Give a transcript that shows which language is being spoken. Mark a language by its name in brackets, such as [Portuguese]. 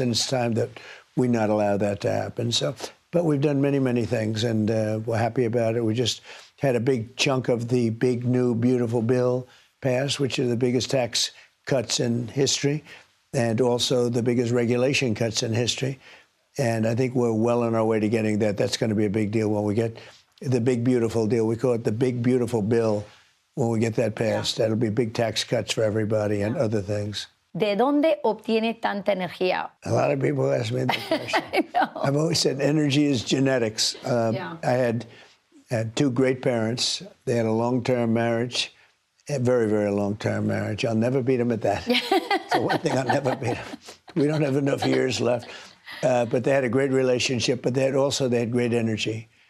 [English] And it's time that we not allow that to happen. So, but we've done many, many things, and we're happy about it. We just had a big chunk of the big, new, beautiful bill passed, which are the biggest tax cuts in history, and also the biggest regulation cuts in history. And I think we're well on our way to getting that. That's going to be a big deal when we get the big, beautiful deal. We call it the big, beautiful bill. When we get that passed, that'll be big tax cuts for everybody and other things. [Spanish] ¿De dónde obtiene tanta energía? [English] A lot of people ask me that question. I've always said energy is genetics. I had two great parents. They had a long-term marriage, a very, very long-term marriage. I'll never beat them at that. So one thing I'll never beat them. We don't have enough years left. But they had a great relationship, but they had great energy.